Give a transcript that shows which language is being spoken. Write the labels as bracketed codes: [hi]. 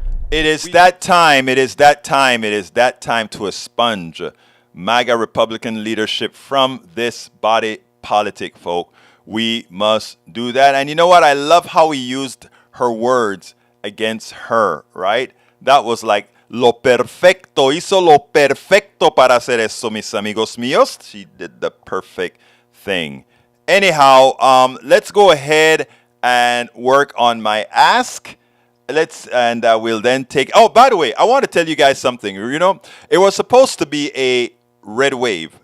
[en] It is that time. It is that time. It is that time to expunge MAGA Republican leadership from this body politic, folk. We must do that. And you know what? I love how he used her words against her, right? That was like, [es] lo perfecto, hizo lo perfecto para hacer eso, mis amigos míos. [en] She did the perfect thing. Anyhow, let's go ahead and work on my ask. We'll then take, oh, by the way, I want to tell you guys something. You know, it was supposed to be a red wave.